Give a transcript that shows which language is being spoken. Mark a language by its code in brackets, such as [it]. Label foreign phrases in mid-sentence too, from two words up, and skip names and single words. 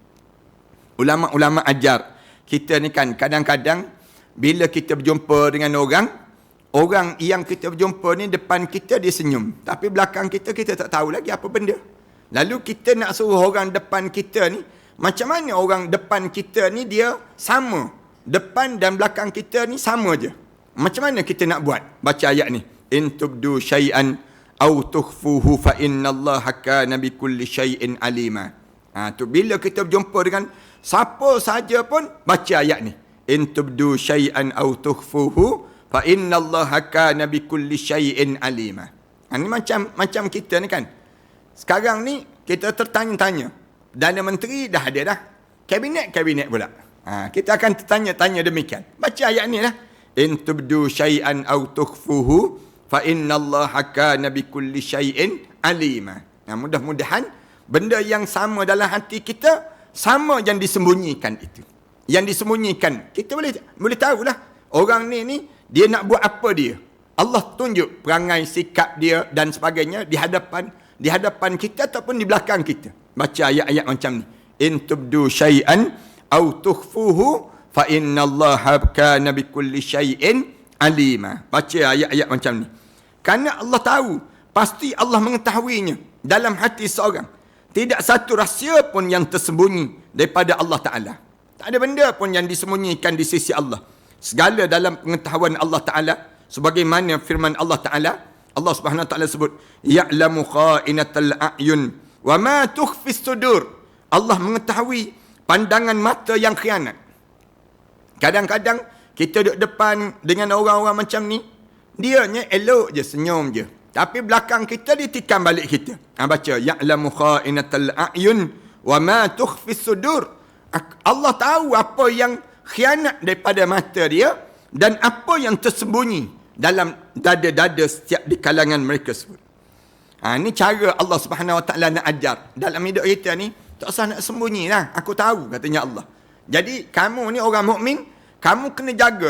[ms] Ulama-ulama ajar, kita ni kan kadang-kadang bila kita berjumpa dengan orang yang kita berjumpa ni depan kita dia senyum. Tapi belakang kita tak tahu lagi apa benda. Lalu kita nak suruh orang depan kita ni, macam mana orang depan kita ni dia sama. Depan dan belakang kita ni sama je. Macam mana kita nak buat? Baca ayat ni. [ar] إن تبدوا شيئا أو تخفوه فإن الله كان بكل شيء عليما. [ms] Tu bila kita berjumpa dengan siapa saja pun baca ayat ni. [ar] إن تبدوا شيئا أو تخفوه فإن الله كان بكل شيء عليما. [ms] Ni macam kita ni kan. Sekarang ni kita tertanya-tanya. Perdana Menteri dah ada dah. Kabinet pula. Kita akan tertanya-tanya demikian. Baca ayat ni lah. [ar] إن تبدوا شيئا أو تخفوه فإن الله كان بكل شيء عليما. [ms] Mudah-mudahan benda yang sama dalam hati kita sama yang disembunyikan itu. Yang disembunyikan kita boleh tahulah orang ni dia nak buat apa dia. Allah tunjuk perangai, sikap dia dan sebagainya di hadapan kita ataupun di belakang kita. Baca ayat-ayat macam ni. [ar] إن تبدوا شيئا أو تخفوه فإن الله كان بكل شيء عليما. [ms] Baca ayat-ayat macam ni. Kerana Allah tahu, pasti Allah mengetahuinya dalam hati seorang. Tidak satu rahsia pun yang tersembunyi daripada [ar] الله تعالى. [ms] Tak ada benda pun yang disembunyikan di sisi Allah. Segala dalam pengetahuan [ar] الله تعالى. [ms] Sebagaimana firman [ar] الله تعالى, الله سبحانه وتعالى [ms] sebut, [ar] يعلم خائنة الأعين وما تخفي الصدور. [ms] Allah mengetahui pandangan mata yang khianat. Kadang-kadang kita duduk depan dengan orang-orang macam ni, dianya elok je, senyum je. Tapi belakang kita dia tikam balik kita. Baca, [ar] يعلم خائنة الأعين وما تخفي الصدور. [ms] Allah tahu apa yang khianat daripada mata dia dan apa yang tersembunyi dalam dada-dada setiap di kalangan mereka sebut. Ini cara [ar] الله سبحانه وتعالى [ms] nak ajar. Dalam hidup kita ni, tak usah nak sembunyi lah. Aku tahu, katanya Allah. Jadi, kamu ni orang mukmin, kamu kena jaga.